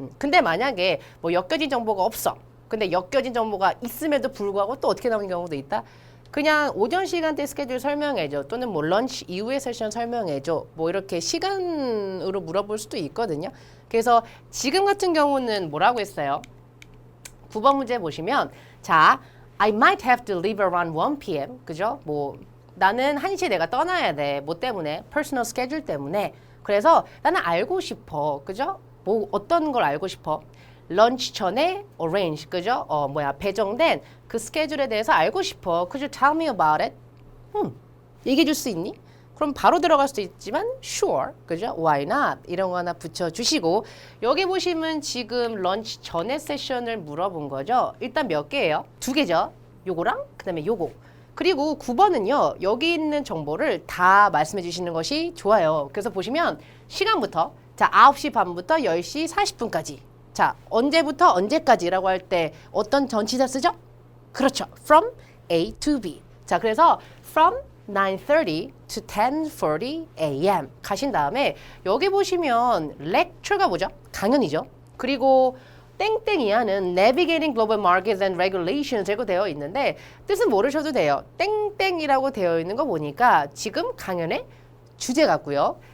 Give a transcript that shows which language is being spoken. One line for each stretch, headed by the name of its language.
Korean: 근데 만약에 뭐 엮여진 정보가 없어. 근데 엮여진 정보가 있음에도 불구하고 또 어떻게 나오는 경우도 있다. 그냥 오전 시간대 스케줄 설명해줘. 또는 뭐 런치 이후의 세션 설명해줘. 뭐 이렇게 시간으로 물어볼 수도 있거든요. 그래서 지금 같은 경우는 뭐라고 했어요? 9번 문제 보시면 자,
English: I might have to leave around 1 p.m.
Korean: 그죠? 뭐 나는 1시에 내가 떠나야 돼. 뭐 때문에? 퍼스널 스케줄 때문에. 그래서 나는 알고 싶어. 그죠? 뭐 어떤 걸 알고 싶어? 런치 전에 arrange, 그죠? 배정된 그 스케줄에 대해서 알고 싶어.
English: Could you tell me about it?
Korean: 얘기해 줄 수 있니? 그럼 바로 들어갈 수도 있지만 sure, 그죠?
English: Why not?
Korean: 이런 거 하나 붙여주시고 여기 보시면 지금 런치 전에 세션을 물어본 거죠. 일단 몇 개예요? 2개죠. 요거랑 그 다음에 요거. 그리고 9번은요. 여기 있는 정보를 다 말씀해 주시는 것이 좋아요. 그래서 보시면 시간부터 자 9시 반부터 10시 40분까지 자 언제부터 언제까지라고 할 때 어떤 전치사 쓰죠? 그렇죠.
English: From A to B.
Korean: 자, 그래서
English: from 9:30 to 10:40 a.m.
Korean: 가신 다음에 여기 보시면 lecture가 뭐죠? 강연이죠. 그리고 땡땡이하는 Navigating Global Markets and Regulations 이라고 되어 있는데 뜻은 모르셔도 돼요. 땡땡이라고 되어 있는 거 보니까 지금 강연의 주제 같고요.